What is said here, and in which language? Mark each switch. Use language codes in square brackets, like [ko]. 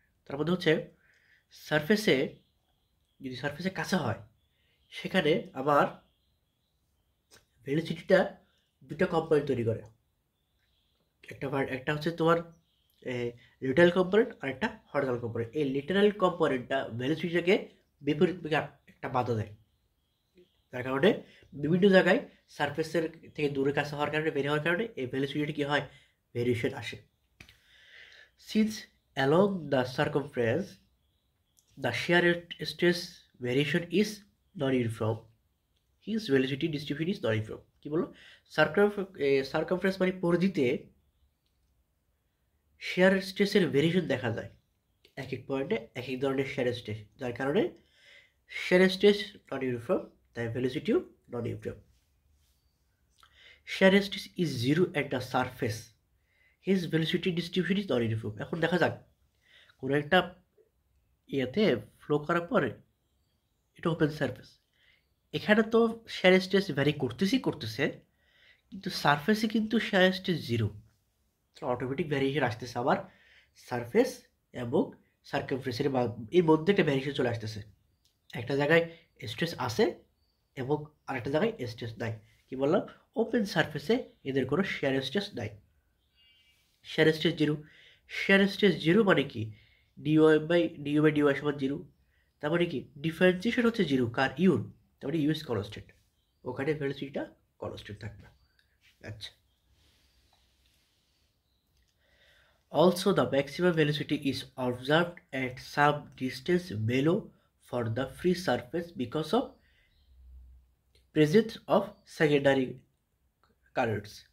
[bn] তার মধ্যে হচ্ছে সারফেসে যদি সারফেসের কাছে হয় সেখানে আমার ভেলোসিটিটা দুটো কম্পোনেন্ট তৈরি করে, একটা হচ্ছে তোমার লিটারাল কম্পোনেন্ট আর একটা হরিজন্টাল কম্পোনেন্ট। এই লিটারাল কম্পোনেন্টটা ভেলোসিটিটাকে বিপরীত দিকে একটা বাধা দেয়, তার কারণে বিভিন্ন জায়গায় সারফেসের থেকে দূরে কাছে হওয়ার কারণে বের হওয়ার কারণে এই ভেলোসিটি কী হয়, ভেরিয়েশন আসে। [en] Since along the circumference the shear stress variation is non-uniform, his velocity distribution is non-uniform। [bn] কি বললো, সার্কামফারেন্স মানে পরিধিতে shear স্ট্রেসের ভেরিয়েশন দেখা যায়, এক এক পয়েন্টে এক এক ধরনের shear স্ট্রেস, যার কারণে shear স্ট্রেস নন ইউনিফর্ম, তাই ভেলোসিটিও নন uniform. [en] shear stress is zero at the surface, his velocity distribution is non uniform। [bn] এখন দেখা যাক কোনো একটা ইয়েতে ফ্লো করার পরে এটা ওপেন সারফেস, এখানে তো শেয়ার স্ট্রেস ভ্যারি করতেছে, কিন্তু সারফেসে কিন্তু share stress zero, automatic variation আসতেছে। আবার সারফেস এবং সার্কামফারেন্সের এর মধ্যে একটা ভ্যারিয়েশন চলে আসতেছে, একটা জায়গায় স্ট্রেস আসে এবং আরেকটা জায়গায় স্ট্রেস নাই। কি বললাম, ওপেন সারফেসে এদের কোনো শেয়ার স্ট্রেস নাই, শেয়ার স্ট্রেস জিরো মানে কি, ডিওয়াই সমান জিরো, তার মানে কি ডিফারেন্সিয়েশন হচ্ছে জিরো, কার ইউর, তার মানে ইউএস কনস্ট্যান্ট, ওখানে ভেলোসিটিটা কনস্ট্যান্ট থাকবে। [en] আচ্ছা, also the maximum velocity is observed at some distance below for the free surface because of presence of secondary currents।